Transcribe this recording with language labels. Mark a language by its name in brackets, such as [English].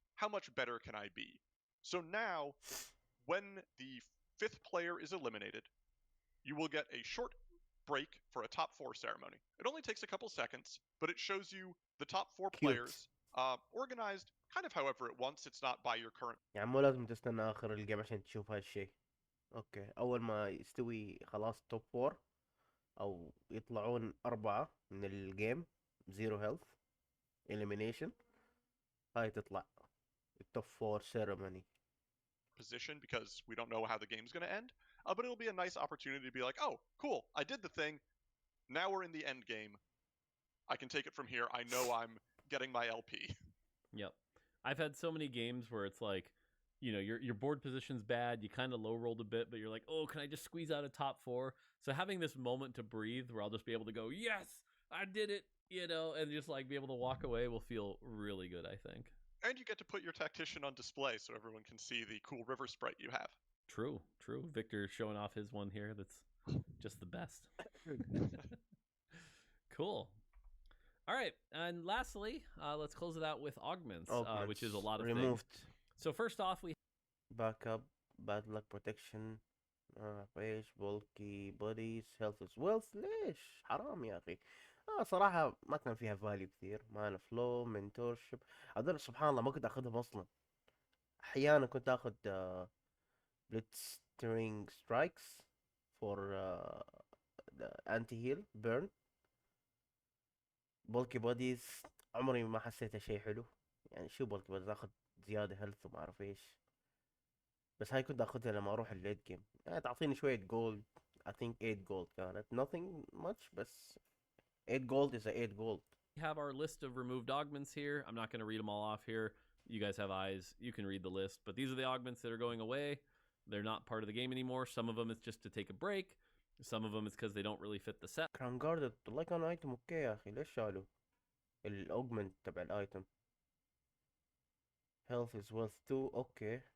[English] how much better can I be? So now, when the 5th player is eliminated, you will get a short break for a top 4 ceremony. It only takes a couple seconds, but it shows you the top 4 Cute. players organized kind of however it wants. It's not by your current. [Arabic] يعني مو لازم تستنى آخر الجيم عشان تشوف هالشيء. أوكي، أول ما يستوي خلاص توب 4 أو يطلعون 4 من الجيم زيرو هيلث elimination، هاي تطلع التوب 4 ceremony. [English] Position because we don't know how the game's going to end, but it'll be a nice opportunity to be like, oh, cool, I did the thing. Now we're in the end game. I can take it from here. I know I'm getting my LP. Yep. I've had so many games where it's like, you know, your board position's bad, you kind of low rolled a bit, but you're like, oh, can I just squeeze out a top 4? So having this moment to breathe where I'll just be able to go, yes, I did it, you know, and just like be able to walk away will feel really good, I think. And you get to put your tactician on display so everyone can see the cool river sprite you have. True. Victor showing off his one here. That's just the best. Cool. All right. And lastly, let's close it out with augments, which is a lot of removed things. So first off, we backup, bad luck protection، ايش bulky bodies health is wealth. [Arabic] ليش حرام يا اخي؟ صراحة ما كان فيها فاليو كثير. mana flow mentorship هذول سبحان الله ما كنت اخذهم اصلا. احيانا كنت اخذ [English] blitzstring strikes for the anti heal burn. [Arabic] bulky bodies عمري ما حسيتها شيء حلو. يعني شو bulky bodies اخذ زيادة health وما اعرف ايش. بس هاي كنت اخذها لما اروح الليت جيم. يعني تعطيني شوية جولد. [English] I think 8 gold [Arabic] كانت [English] nothing much، [Arabic] بس [English] 8 gold is a 8 gold. have our list of removed augments here. I'm not going to read them all off here. You guys have eyes. You can read the list. But these are the augments that are going away. They're not part of the game anymore. Some of them it's just to take a break. Some of them it's because they don't really fit the set. [Arabic] كران جارد والله كان ايتم اوكي يا اخي. ليش شالوا الاوجمنت تبع الايتم؟ health is wealth 2 اوكي.